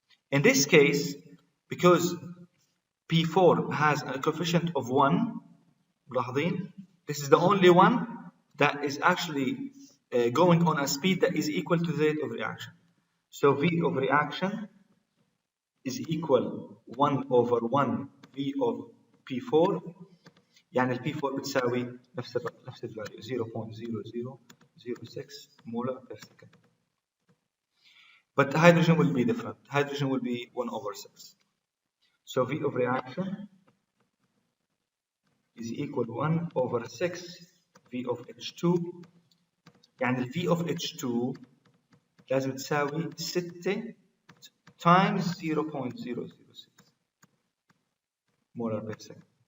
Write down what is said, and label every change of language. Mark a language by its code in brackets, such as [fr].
[en] In this case, because P4 has a coefficient of 1, this is the only one that is actually going on a speed that is equal to the rate of reaction. So V of reaction is equal 1 over 1 V of P4. [ar] يعني ال P4 بتساوي نفس الفاليو 0.0006 molar per second. [en] But the hydrogen will be different. Hydrogen will be 1 over 6. So V of reaction is equal to 1 over 6 V of H2. يعني ال V of H2 [ar] لازم تساوي [en] 6 times 0.006 molar per second.